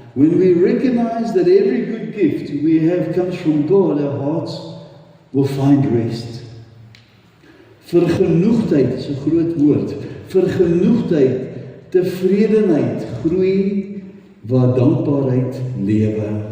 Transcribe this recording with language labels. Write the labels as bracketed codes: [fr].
[en] When we recognize that every good gift we have comes from God, our hearts will find rest. [af] Vergenoegdheid is 'n groot woord. Vergenoegdheid, tevredenheid groei waar dankbaarheid lewe.